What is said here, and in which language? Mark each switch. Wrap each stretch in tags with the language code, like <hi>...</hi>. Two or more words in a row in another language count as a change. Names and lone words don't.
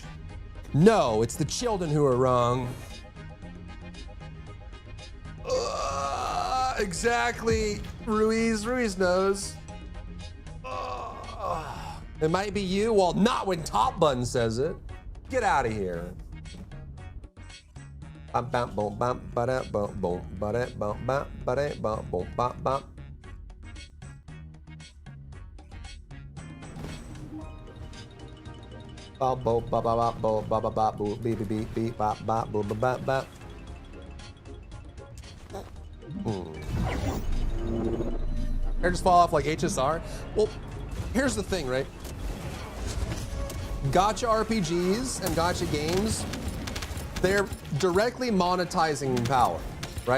<en>No, it's the children who are wrong. Exactly. Ruiz knows. It might be you. Well, not when Top Bun says it. Get out of here. Bum bum boom bum ba bum boom ba bum bum ba bum boom bum bum. Ba bo ba ba ba bo ba ba ba boo beep beep beep beep ba ba boo ba ba ba. Or just fall off like HSR. Well, here's the thing, right? Gacha RPGs and gacha games, they're directly monetizing power, right?</en>